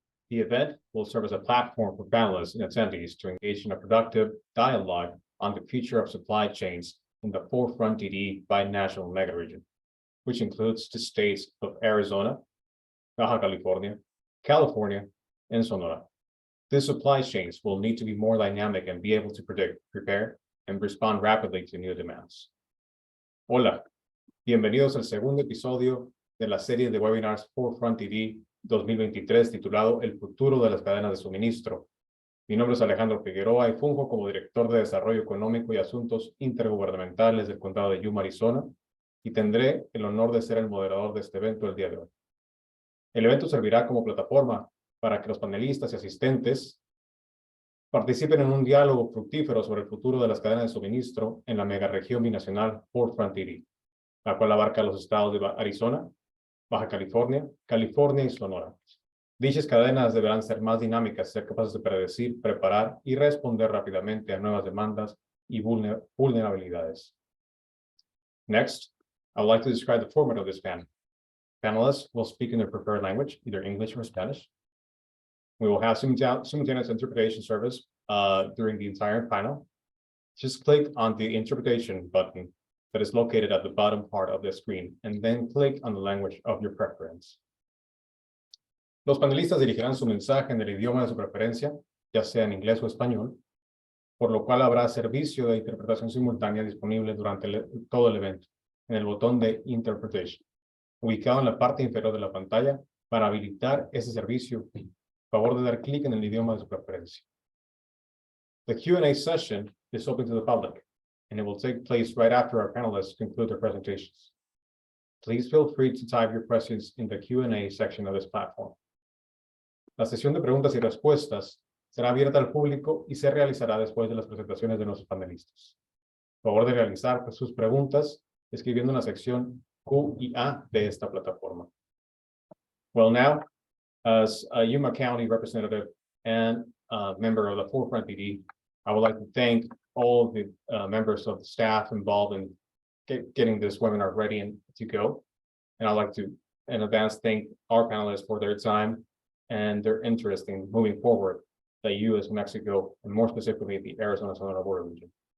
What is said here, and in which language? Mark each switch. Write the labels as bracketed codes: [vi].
[en] The event will serve as a platform for panelists and attendees to engage in a productive dialogue on the future of supply chains in the Forefront DD binational megaregion, which includes the states of Arizona, Baja California, California, and Sonora. These supply chains will need to be more dynamic and be able to predict, prepare, and respond rapidly to new demands. [es] Hola, bienvenidos al segundo episodio de la serie de webinars Forefront DD 2023 titulado El futuro de las cadenas de suministro. Mi nombre es Alejandro Figueroa y funjo como Director de Desarrollo Económico y Asuntos Intergubernamentales del Condado de Yuma, Arizona, y tendré el honor de ser el moderador de este evento el día de hoy. El evento servirá como plataforma para que los panelistas y asistentes participen en un diálogo fructífero sobre el futuro de las cadenas de suministro en la megaregión binacional Forefront DD, la cual abarca los estados de Arizona, Baja California, California y Sonora. Dichas cadenas deberán ser más dinámicas, ser capaces de predecir, preparar y responder rápidamente a nuevas demandas y vulnerabilidades. [en] Next, I would like to describe the format of this panel. Panelists will speak in their preferred language, either English or Spanish. We will have simultaneous interpretation service during the entire panel. Just click on the interpretation button that is located at the bottom part of the screen, and then click on the language of your preference. [es] Los panelistas dirigirán su mensaje en el idioma de su preferencia, ya sea en inglés o español, por lo cual habrá servicio de interpretación simultánea disponible durante todo el evento, en el botón de Interpretation, ubicado en la parte inferior de la pantalla. Para habilitar ese servicio, favor de dar clic en el idioma de su preferencia. [en] The Q&A session is open to the public, and it will take place right after our panelists conclude their presentations. Please feel free to type your questions in the Q&A section of this platform. [es] La sesión de preguntas y respuestas será abierta al público y se realizará después de las presentaciones de nuestros panelistas. Favor de realizar sus preguntas escribiendo en la sección Q y A de esta plataforma. [en] Well, now, as a Yuma County representative and member of the Forefront DD, I would like to thank all the members of the staff involved in getting this webinar ready and to go. And I'd like to, in advance, thank our panelists for their time and their interest in moving forward the U.S., Mexico, and more specifically, the Arizona-Sonora border region.